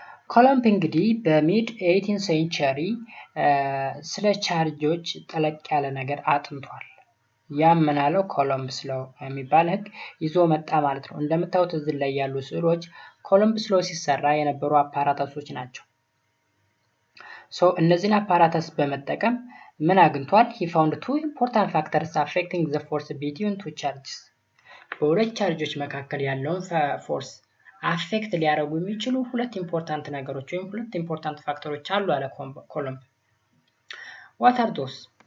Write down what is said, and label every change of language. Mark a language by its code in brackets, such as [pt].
[am] Coulomb እንግዲህ በሚድ 18 ሴንቸሪ ስለ ቻርጆች ጠለቅ ያለ ነገር አጥንቷል። ያም ምን አለው? ኮሎምብስ ሎ የሚባል ህግ ይዞ መጣ ማለት ነው። እንደምታዩት እዚህ ላይ ያሉ ስዕሎች ኮሎምብስ ሎ ሲሰራ የነበሩ አፓራታሶች ናቸው። ሶ እነዚህን አፓራታስ በመጠቀም ምን አግኝቷል? [en] he found two important factors affecting the force between two charges. [am] በሁለት ቻርጆች መካከል ያለውን ፎርስ አፌክት ሊያደርጉ የሚችሉ ሁለት ኢምፖርታንት ነገሮች ወይም ሁለት ኢምፖርታንት ፋክተሮች አሉ አለ ኮሎምብ። [en] what are those?